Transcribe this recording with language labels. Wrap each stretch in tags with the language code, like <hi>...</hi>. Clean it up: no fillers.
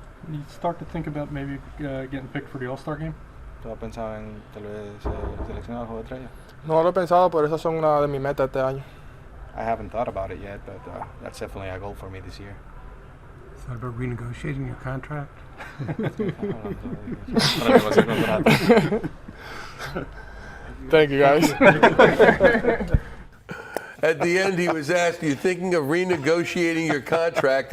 <en>You start to think about maybe getting picked for the All-Star game?</en> <es>¿Tú has pensado en tal vez seleccionar al juego de estrella? No lo he pensado, pero esas son una de mis metas este año.</es> <en>I haven't thought about it yet, but that's definitely a goal for me this year. What about renegotiating your contract? Thank you, guys. At the end, he was asked, "Are you thinking of renegotiating your contract?"</en>